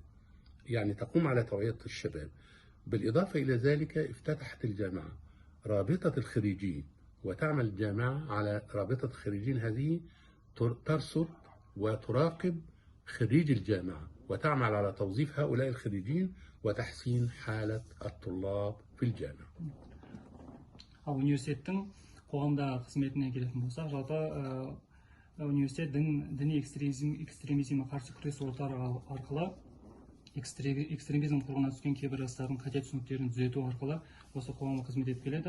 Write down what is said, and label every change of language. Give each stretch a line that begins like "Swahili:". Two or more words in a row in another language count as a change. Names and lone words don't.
Arabic: يعني تقوم على توعية الشباب. بالإضافة إلى ذلك افتتحت الجامعة رابطة الخريجين، وتعمل الجامعة على رابطة الخريجين هذه ترصد وتراقب خريج الجامعة وتعمل على توظيف هؤلاء الخريجين وتحسين حالة الطلاب في الجامعة.
Kazakh: университеттің қоғамдағы қызметіне келетін болсақ, жалпы университет діни экстремизмге қарсы күрес орталығы арқылы экстремизм құрғына түскен кейбір жастардың қате түсініктерін түзету арқылы осы қоғамға қызмет етіп келеді.